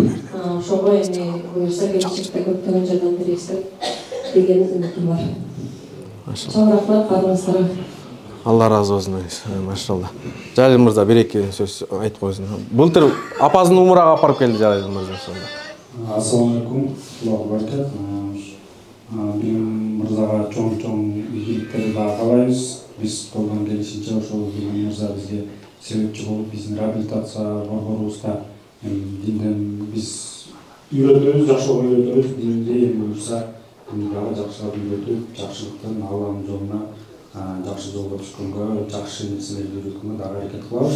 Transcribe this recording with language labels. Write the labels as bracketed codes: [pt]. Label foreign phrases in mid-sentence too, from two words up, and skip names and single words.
[ky] Ошого эми буюрса келечекте көптөгөн жардам беребиз деген үмүтүм бар. Чоң рахмат баарыңыздарга. Алла разы болсун. Машалла. Жалел мырза 1-2 сөз айтып койсун. Былтыр апасынын умрага апарып келди Жалел мырза. [ar] السلام عليكم. الله بركات. [ky] Билим мырзага чоң ийгиликтерди дагы каалайбыз. Биз колдон келишинче ошол Билим мырза бизге себепчи болуп, биздин реабилитация борборубузда динден биз үйрөтөбүз, жакшылап үйрөтөбүз. Динде эми буюрса, дагы жакшылап үйрөтүп, жакшылыктан Алланын жолуна, жакшы жолго түшкөнгө, жакшы нерселерди үйрөткөнгө дагы аракет кылабыз.